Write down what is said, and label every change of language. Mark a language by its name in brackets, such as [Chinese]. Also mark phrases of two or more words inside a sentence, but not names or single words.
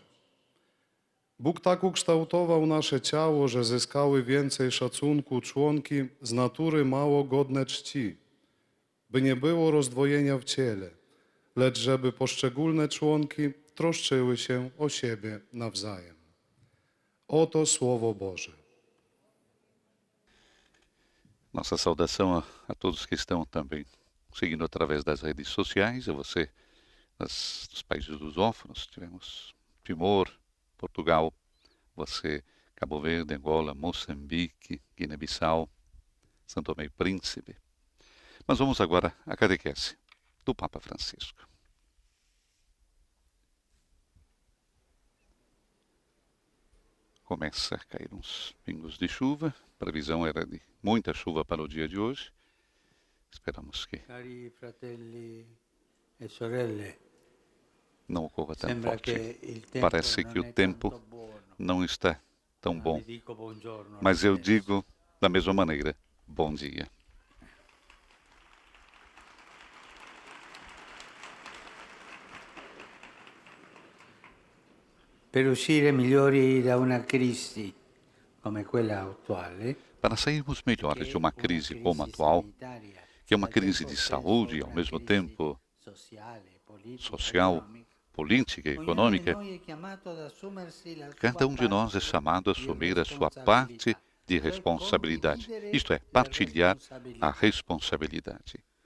[Polish] Bóg tak ukształtował nasze ciało, że zyskały więcej szacunku członki z natury mało godne czci, by nie było rozdwojenia w ciele, lecz żeby poszczególne członki troszczyły się o siebie nawzajem. Oto Słowo Boże. [Portuguese] Nossa saudação a todos que estão também seguindo através das redes sociais, a você dos países lusófonos, tivemos Timor, Portugal, você Cabo Verde, Angola, Moçambique, Guiné-Bissau, São Tomé e Príncipe. Mas vamos agora à catequese do Papa Francisco. Começa a cair uns pingos de chuva, a previsão era de muita chuva para o dia de hoje. Esperamos que [Italian] Cari fratelli e sorelle, [Portuguese] não ocorra tão [Italian] sembra [Portuguese] forte. [Italian] che il tempo [Portuguese] Parece [Italian] non [Portuguese] que o [Italian] è [Portuguese] tempo [Italian] tanto buono. [Portuguese] não está tão bom, [Italian] Vi dico buongiorno [Portuguese] mas [Italian] lo [Portuguese] eu [Italian] stesso. [Portuguese] digo da mesma maneira, bom dia. [Italian] Per uscire migliori da una crisi come quella attuale, [Portuguese] Para sairmos melhores de uma crise como a atual, que é uma crise de saúde e ao mesmo tempo social, política e econômica, cada um de nós é chamado a assumir a sua parte de responsabilidade, isto é, partilhar a responsabilidade.